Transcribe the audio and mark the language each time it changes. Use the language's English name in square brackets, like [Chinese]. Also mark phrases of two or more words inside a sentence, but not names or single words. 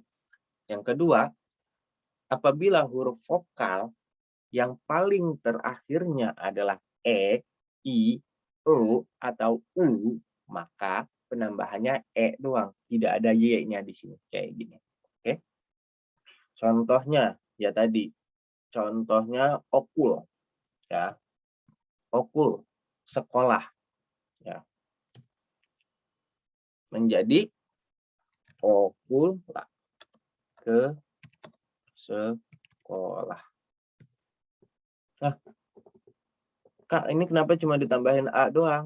[Indonesian] Yang kedua, apabila huruf vokal yang paling terakhirnya adalah E, I, O, atau U, maka penambahannya E doang. Tidak ada Y-nya di sini. Kayak gini. Oke. Contohnya, ya tadi. Contohnya okul. Ya. Okul. Sekolah. Ya. Menjadi okul ke sekolah. Nah, Kak, ini kenapa cuma ditambahin A doang?